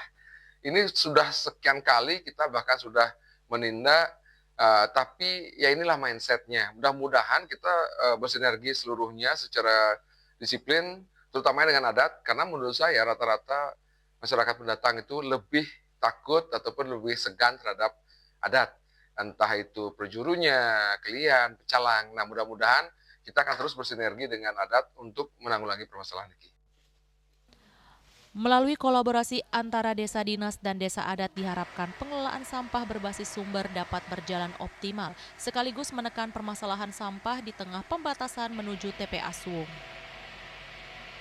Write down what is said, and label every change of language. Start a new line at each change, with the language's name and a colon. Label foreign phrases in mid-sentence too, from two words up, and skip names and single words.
Indonesian: Ini sudah sekian kali kita bahkan sudah menindak, tapi ya inilah mindsetnya. Mudah-mudahan kita bersinergi seluruhnya secara disiplin, terutama dengan adat, karena menurut saya rata-rata masyarakat pendatang itu lebih takut ataupun lebih segan terhadap adat. Entah itu perjurunya, kelian, pecalang. Nah, mudah-mudahan kita akan terus bersinergi dengan adat untuk menanggulangi permasalahan ini. Melalui kolaborasi antara desa dinas dan desa adat diharapkan pengelolaan sampah berbasis sumber dapat berjalan optimal, sekaligus menekan permasalahan sampah di tengah pembatasan menuju TPA Suwung.